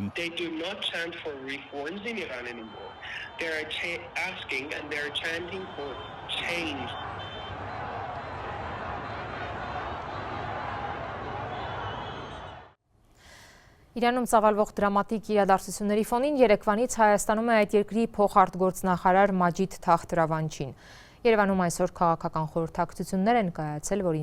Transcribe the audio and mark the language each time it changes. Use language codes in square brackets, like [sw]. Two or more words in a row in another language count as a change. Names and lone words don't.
[en] They do not chant for reforms in Iran anymore. They are asking and they are chanting for change. [hy] Իրանում ծավալվող դրամատիկ իրադարձությունների ֆոնին երեկվանից Հայաստանում է այդ երկրի փոխարտգործնախարար Մաջիդ Թախտրավանչին։ Երևանում այսօր քաղաքական խորհրդակցություններ են կայացել, որի